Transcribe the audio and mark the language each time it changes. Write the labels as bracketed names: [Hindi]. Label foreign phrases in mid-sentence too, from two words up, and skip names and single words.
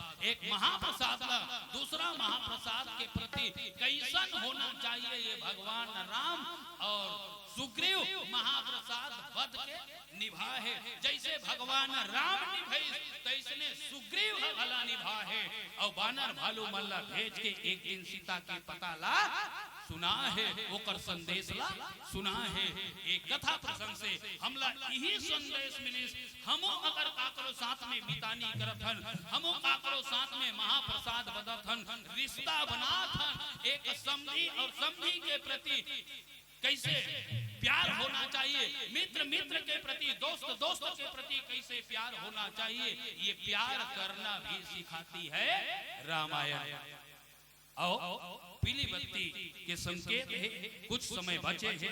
[Chhattisgarhi] एक महाप्रसाद ला दूसरा महाप्रसाद के प्रति कैसन होना चाहिए ये भगवान राम और सुग्रीव महाप्रसाद वध के निभा है। जैसे भगवान राम निभे तैसने सुग्रीव भला निभा है। और बानर भालू मल्ला भेज के एक दिन सीता के पता ला सुना है, ओकर संदेश ला सुना है। एक कथा प्रसंग से हमला यही संदेश मिलिस, हमो अगर काकरो साथ में मितानी करत हन, हमो काकरो साथ में महाप्रसाद बदत हन, रिश्ता बनात हन, एक समधी और समधी के प्रति कैसे प्यार होना चाहिए, मित्र मित्र के प्रति, दोस्त दोस्त के प्रति कैसे प्यार होना चाहिए, ये प्यार करना भी सिखाती है रामायण। आओ पीली बत्ती के संकेत है, कुछ समय बचे हैं।